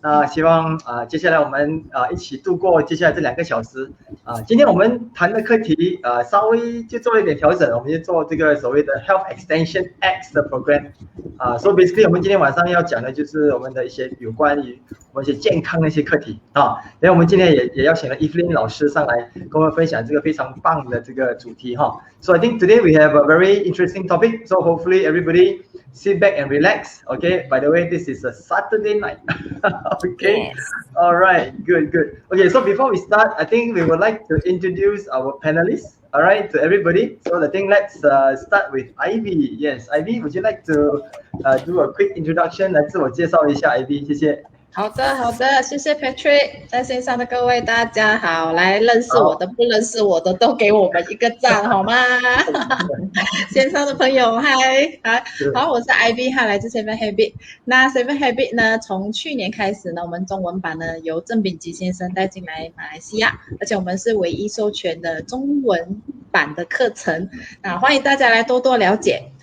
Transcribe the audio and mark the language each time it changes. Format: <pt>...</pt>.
<zh>希望接下来我们一起度过接下来这2个小时今天我们谈的课题稍微就做了一点调整，我们就做这个所谓的 Health Extension X 的 program so basically 我们今天晚上要讲的就是我们的一些有关于我们一些健康的一些课题因为我们今天也邀请了 Evelyn 老师上来跟我们分享这个非常棒的这个主题</zh> <en>So I think today we have a very interesting topic, so hopefully everybody sit back and relax. Okay, by the way, this is a Saturday night. Okay, yes. All right, good. Okay, so before we start, I think we would like to introduce our panelists, all right, to everybody. So I think let's start with Ivy. Yes, Ivy, would you like to do a quick introduction</en> <zh>来自我介绍一下 Ivy， 谢谢。好的，谢谢 Patrick， 在线上的各位大家好，来认识我的不认识我的都给我们一个赞好吗？线上的朋友嗨，好，我是 Ivy， 来自 Seven Habit。那 Seven Habit 呢，从去年开始呢，我们中文版呢由郑秉基先生带进来马来西亚，而且我们是唯一授权的中文版的课程，那欢迎大家来多多了解。</zh>